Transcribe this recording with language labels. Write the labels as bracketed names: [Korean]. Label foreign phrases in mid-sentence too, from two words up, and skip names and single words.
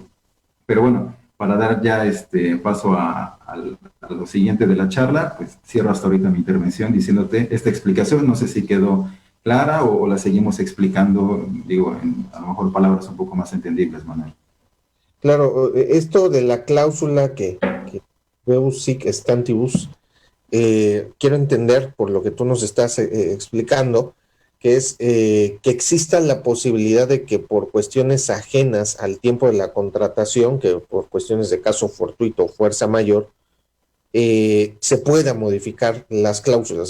[Spanish] Pero bueno, para dar ya paso a lo siguiente de la charla, pues cierro hasta ahorita mi intervención diciéndote esta explicación. No sé si quedó clara o la seguimos explicando, digo, en a lo mejor palabras un poco más entendibles, Manuel. Claro, esto de la cláusula que [Latin] Rebus sic stantibus, [Spanish] quiero entender por lo que tú nos estás explicando, que es que exista la posibilidad de que por cuestiones ajenas al tiempo de la contratación, que por cuestiones de caso fortuito o fuerza mayor, se pueda modificar las cláusulas.